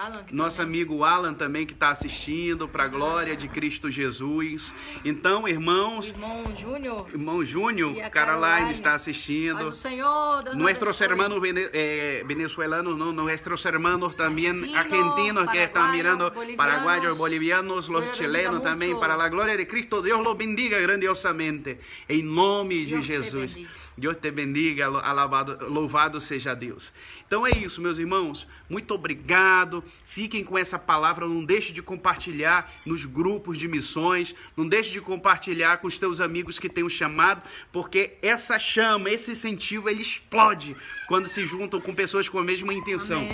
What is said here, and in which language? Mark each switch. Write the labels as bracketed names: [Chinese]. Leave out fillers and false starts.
[Portuguese] Nosso amigo Alan também, que está assistindo, para a glória de Cristo Jesus. Então, irmãos, irmão Júnior, Caroline está assistindo. [Spanish] Nossos hermanos venezolanos, nuestros hermanos también argentinos que están mirando, paraguayos, bolivianos, los chilenos también, para la gloria de Cristo, Dios los bendiga grandiosamente. [Portuguese] Em nome de Jesus. Deus te bendiga, louvado seja Deus. Então é isso, meus irmãos. Muito obrigado. Fiquem com essa palavra. Não deixe de compartilhar nos grupos de missões. Não deixe de compartilhar com os teus amigos que têm um chamado, porque essa chama, esse incentivo, ele explode quando se juntam com pessoas com a mesma intenção.